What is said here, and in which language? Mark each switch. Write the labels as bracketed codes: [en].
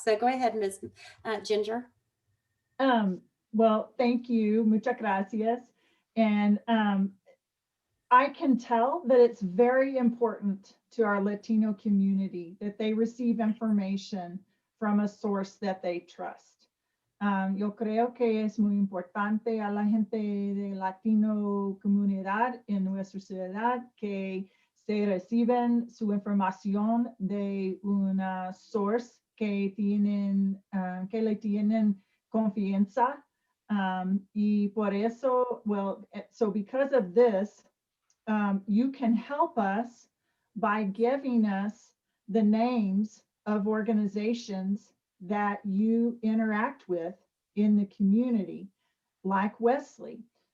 [en] So go ahead, Ms. Ginger. Well, thank you. [es] Muchas gracias. [en] And I can tell that it's very important to our Latino community that they receive information from a source that they trust. [es] Yo creo que es muy importante a la gente de Latino comunidad en nuestra ciudad que se reciben su información de una source que le tienen confianza. Y por eso, [en] so because of this, you can help us by giving us the names of organizations that you interact with in the community, like Wesley.